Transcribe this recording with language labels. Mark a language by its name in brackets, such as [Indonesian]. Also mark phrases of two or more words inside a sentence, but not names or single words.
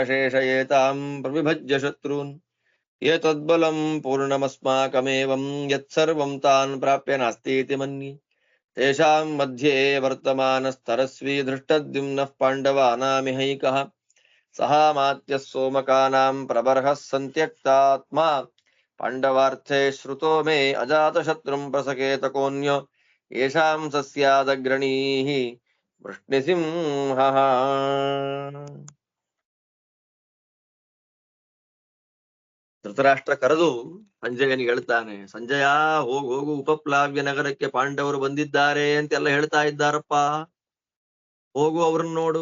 [Sanskrit] शेषयेतां प्रविभज्य शत्रून् एतद्बलं पूर्णमस्माकमेवं यत्सर्वं तान् प्राप्य नास्तीति मन्ये तेषां मध्ये वर्तमानस्तरस्वी धृष्टद्युम्नः पाण्डवानामिहैकः सहामात्यः सोमकानां प्रबर्हः संत्यक्तात्म पाण्डवार्थे श्रुतो मे अजातशत्रुं प्रसकेत कोन्यो येषां सस्यादग्रणीः वृष्णिसिंहः. [Kannada] ಧೃತರಾಷ್ಟ್ರ ಕರೆದು ಸಂಜಯನಿಗೆ ಹೇಳ್ತಾನೆ, ಸಂಜಯ ಹೋಗು ಹೋಗು, ಉಪಪ್ಲಾವ್ಯ ನಗರಕ್ಕೆ ಪಾಂಡವರು ಬಂದಿದ್ದಾರೆ ಅಂತೆಲ್ಲ ಹೇಳ್ತಾ ಇದ್ದಾರಪ್ಪ, ಹೋಗು ಅವ್ರನ್ನ ನೋಡು.